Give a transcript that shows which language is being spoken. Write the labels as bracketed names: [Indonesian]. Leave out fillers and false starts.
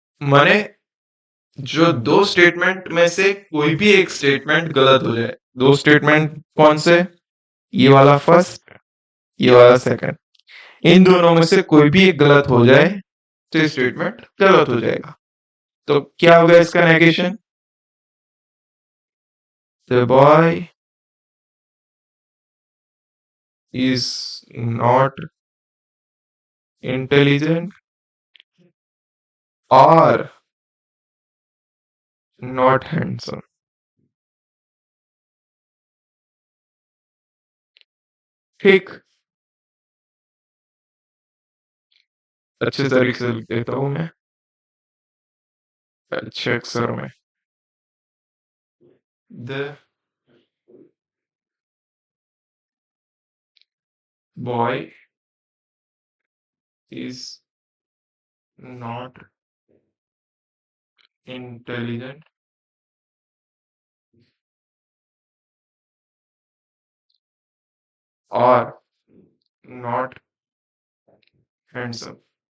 [Hindi] माने जो दो स्टेटमेंट में से कोई भी एक स्टेटमेंट गलत हो जाए। दो स्टेटमेंट कौन से? ये वाला फर्स्ट, ये वाला सेकंड। इन दोनों में से कोई भी एक गलत हो जाए तो स्टेटमेंट गलत हो जाएगा। तो क्या होगा इसका negation? [English] The boy is not intelligent or not handsome, ठीक। [Hindi] अच्छे तरीके से लिख देता हूँ मैं, अच्छे अक्षर में। [English] The boy is not intelligent or not handsome।